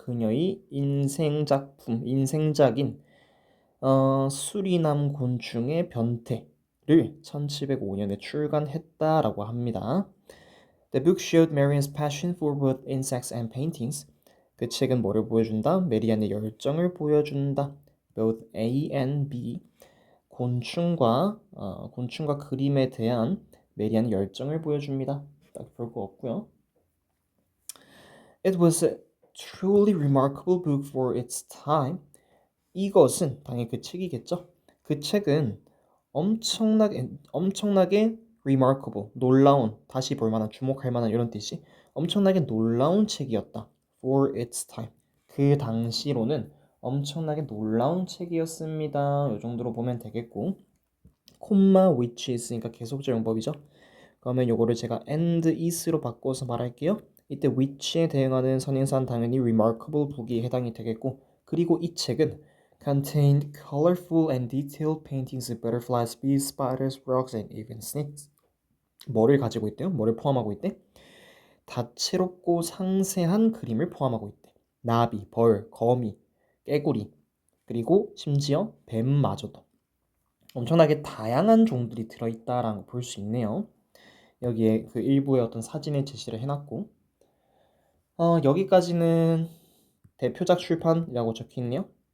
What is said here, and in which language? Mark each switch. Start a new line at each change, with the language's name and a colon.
Korean: 그녀의 인생작품, 인생작인 수리남 곤충의 변태를 1705년에 출간했다라고 합니다.
English: The book showed Marian's passion for both insects and paintings.
Korean: 그 책은 뭐를 보여준다? 메리안의 열정을 보여준다.
English: Both A and B.
Korean: 곤충과 그림에 대한 메리안의 열정을 보여줍니다. 딱 별거 없고요.
English: It was a truly remarkable book for its time.
Korean: 이것은 당연히 그 책이겠죠. 그 책은 엄청나게 remarkable, 놀라운, 다시 볼 만한, 주목할 만한 이런 뜻이 엄청나게 놀라운 책이었다.
English: For its time.
Korean: 그 당시로는 엄청나게 놀라운 책이었습니다. 이 정도로 보면 되겠고, 콤마 which 있으니까 계속적 용법이죠. 그러면 요거를 제가
English: and is
Korean: 로 바꿔서 말할게요. 이때 which에 대응하는 선행사는 당연히 remarkable book이 해당이 되겠고, 그리고 이 책은
English: contained colorful and detailed paintings of butterflies, bees, spiders, frogs, and even snakes.
Korean: 뭐를 가지고 있대요? 뭐를 포함하고 있대? 다채롭고 상세한 그림을 포함하고 있대. 나비, 벌, 거미, 깨구리, 그리고 심지어 뱀마저도. 엄청나게 다양한 종들이 들어있다라는 걸 볼 수 있네요. 여기에 그 일부의 어떤 사진을 제시를 해놨고, 여기까지는 대표작 출판이라고 적혀있네요.